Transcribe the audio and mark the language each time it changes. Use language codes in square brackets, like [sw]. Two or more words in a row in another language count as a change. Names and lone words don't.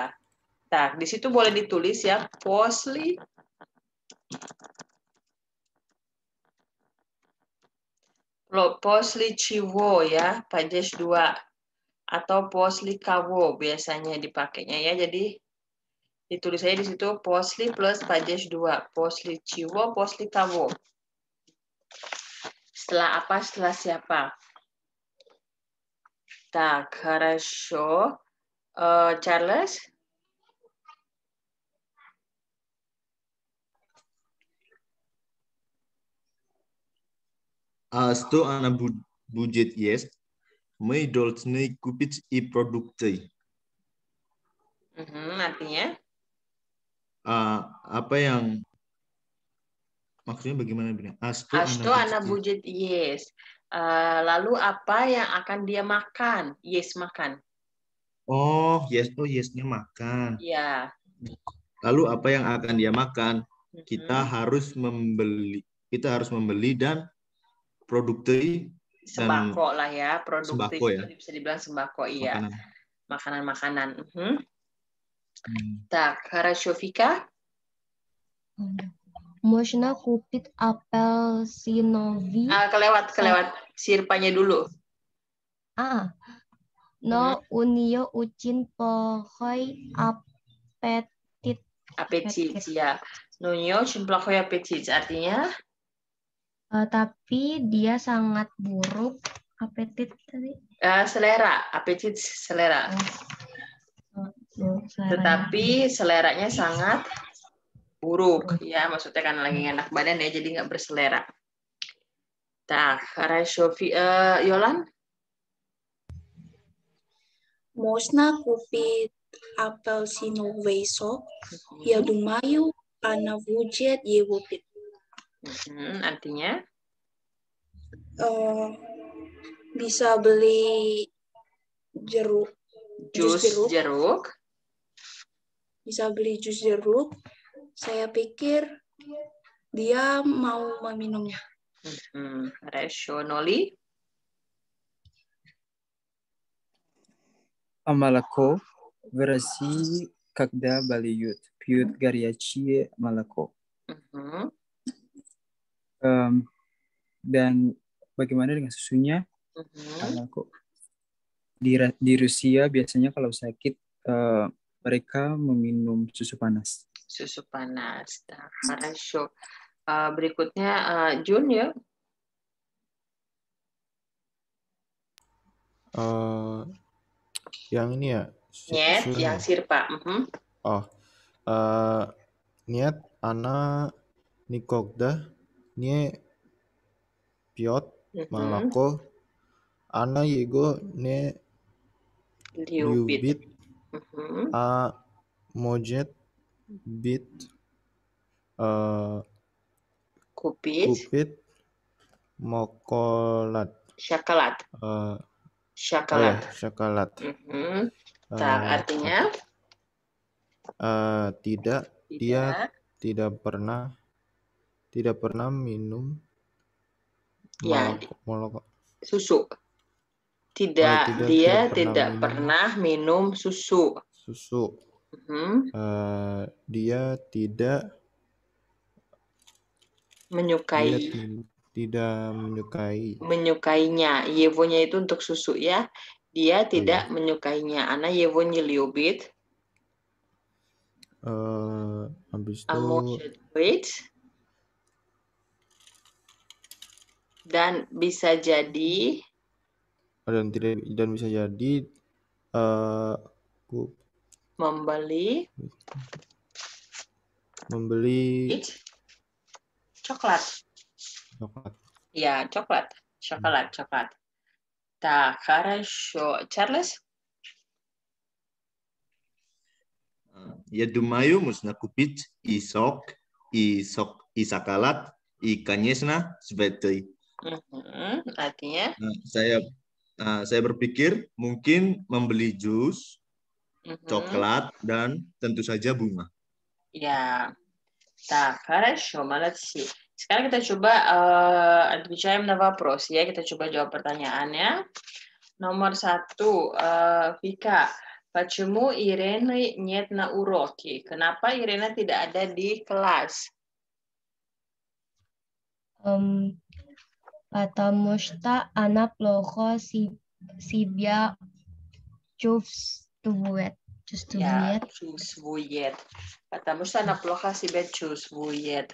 [id] Nah, di situ boleh ditulis ya, [ru] после чего [id] ya, pajes 2 atau [ru] после кого [id] biasanya dipakainya ya. Jadi ditulis aja di situ posli plus pajes 2, [ru] после чего, после кого. [id] Setelah apa? Setelah siapa? [ru] Так, хорошо. Charles? Что она будет есть? Мы должны купить и продукты. [id] Artinya? Apa yang maksudnya bagaimana Bina? [ru] Что она будет есть? [id] Lalu apa yang akan dia makan? Yes, makan. Oh, yesnya makan. Ya. Lalu apa yang akan dia makan? Kita harus membeli dan produksi sembako lah ya, produktif sembako ya. Bisa dibilang sembako, iya. Makanan-makanan. [ru] Так, хорошо, Vika. Можно купить апельсиновый. [id] Kelewat sirpanya dulu. [ru] Но у нее очень плохой аппетит. Аппетит, ya. У нее очень плохой аппетит. [id] Artinya? Tapi dia sangat buruk apetit tadi. Selera, apetit selera. Tetapi seleranya sangat buruk, ya. Maksudnya kan lagi enak badan ya, jadi nggak berselera. [ru] Так, хорошо. Yolan? Можно купить апельсиновый сок? Я думаю, она будет его пить. [id] Artinya? Bisa beli jeruk. Jus jeruk. Bisa beli jus jeruk. Saya pikir dia mau meminumnya. [ru] Хорошо. Noli? Молоко в России когда пьют горячее молоко. [id] Dan bagaimana dengan susunya? Di Rusia biasanya kalau sakit mereka meminum susu panas. Susu panas. Хорошо. Berikutnya Jun ya. Yang ini ya. Нет, yang sirpa. [ru] Нет, она никогда не пьет молоко. Она его не любит. Может быть купить шоколад. Шоколad. [id] Tak, artinya? Tidak. Dia tidak pernah minum moloko. Susu. Dia tidak pernah minum susu. Dia tidak menyukainya. Yevonya itu untuk susu ya. Dia tidak menyukainya. [ru] Она его не любит. [id] Habis itu dan bisa jadi membeli coklat. Ya, coklat. [ru] Так, хорошо. Charles? Я думаю, можно купить и сок, и шоколад, и, конечно, цветы. [id] Artinya? Saya berpikir mungkin membeli jus, coklat, dan tentu saja bunga. Ya. [ru] Так, хорошо, молодцы. [id] Sekarang kita coba [ru] отвечаем на вопрос [id] ya. Kita coba jawab pertanyaannya. Nomor 1, Vika. [ru] Почему Ирены нет на уроке? Kenapa Irena tidak ada di kelas? Потому что она плохо себя чувствует. Чувствует. Потому что она плохо себя чувствует.